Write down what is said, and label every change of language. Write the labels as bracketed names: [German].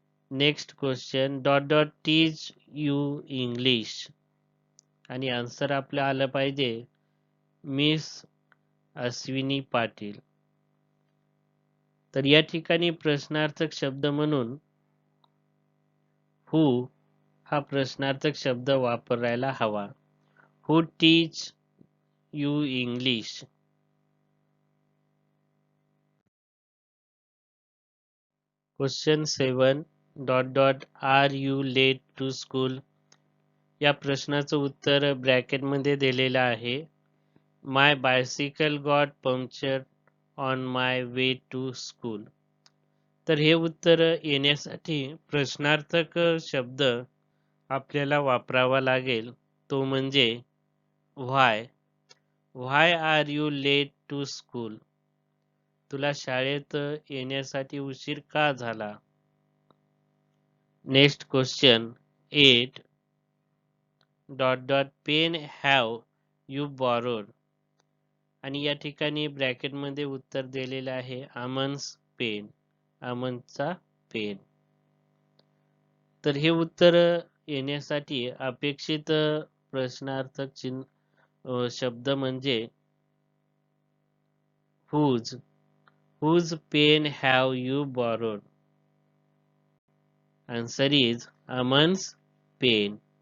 [English] Next question, teach you English? [Marathi] आणि answer आपलं आलं पाहिजे मिस अश्विनी पाटील. तर या ठिकाणी प्रश्नार्थक शब्द म्हणून हू हा प्रश्नार्थक शब्द वापरायला हवा. [English] Who teach you English? Question 7, are you late to school? [Marathi] या प्रश्नाचं उत्तर ब्रॅकेटमध्ये दिलेलं आहे. [English] My bicycle got puncture on my way to school. [Marathi] तर हे उत्तर येण्यासाठी प्रश्नार्थक शब्द आपल्याला वापरावा लागेल, तो म्हणजे व्हाय. [English] Why are you late to school? [Marathi] तुला शाळेत येण्यासाठी उशीर का झाला? [English] Next question 8, pen have you borrowed? [Marathi] आणि या ठिकाणी ब्रॅकेटमध्ये उत्तर दिलेलं आहे [English] Aman's pen, [Marathi] अमनचा पेन. तर हे उत्तर येण्यासाठी अपेक्षित प्रश्नार्थक चिन्ह शब्द म्हणजे whose. [English] Whose pen have you borrowed? Answer is Aman's pen.